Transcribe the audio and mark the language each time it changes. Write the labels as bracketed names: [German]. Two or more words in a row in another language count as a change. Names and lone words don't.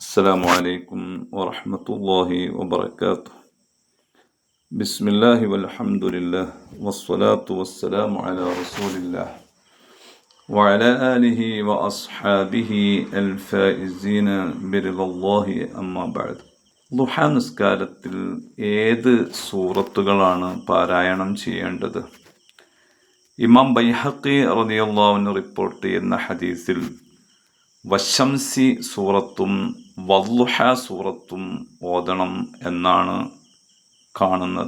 [Arabic] السلام عليكم ورحمة الله وبركاته. بسم الله والحمد لله والصلاة والسلام على رسول الله وعلى آله وأصحابه الفائزين برضا الله أما بعد. [Malayalam] ളുഹാ നിസ്കാരത്തിൽ ഏത് സൂറത്തുകളാണ് പാരായണം ചെയ്യേണ്ടത്? ഇമാം ബൈഹഖി [Arabic] رضي الله عنه [Malayalam] റിപ്പോർട്ട് ചെയ്യുന്ന ഹദീസിൽ വശംസി സൂറത്തും വല്ലുഹ സൂറത്തും ഓതണം എന്നാണ് കാണുന്നത്.